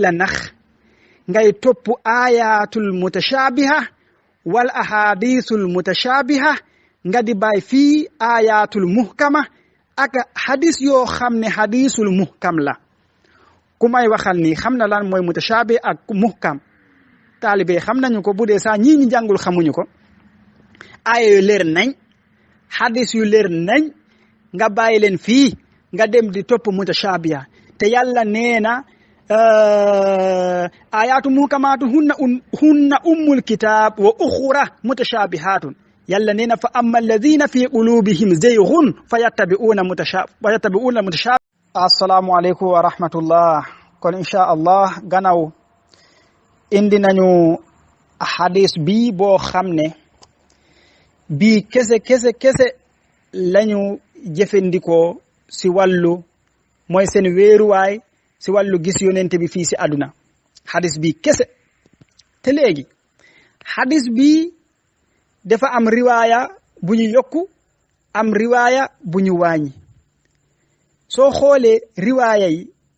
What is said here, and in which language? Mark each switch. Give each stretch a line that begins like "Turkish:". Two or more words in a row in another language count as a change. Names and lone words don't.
Wolof: la nax ngay topp
Arabic: آيات المتشابهة والأحاديث المتشابهة
Wolof: nga di bàyyi fii
Arabic: آيات المحكمة
Wolof: ak hadis yoo xam ne
Arabic: حديث المحكم
Wolof: la ku may waxal ni xam na lan mooy mutashabi ak muhkam taalibe xam nañu ko bu dee sax ñii ñi jàngul xamuñu ko aaya yu leer nañ hadis yu leer nañ nga bàyyi leen fii nga dem di topp mutashabiha te yàlla nee na
Arabic: آيات محكمات هن أم الكتاب وأخر متشابهات
Wolof: yàlla nee na
Arabic: فأما الذين في قلوبهم زيغ فيتبعون متشابهة السلام عليكم ورحمة الله kon إن شاء الله
Wolof: gannaaw indi nañu hadis bi boo xam ne bii kese lañu jëfandikoo si wàllu mooy seen wéeruwaay si wàllu gis yonent bi fii si àdduna hadis bi kese te léegi hadis bi dafa am riwaaya bu ñu yokku am riwaaya bu ñu wàññi soo xoolee riwaaya yi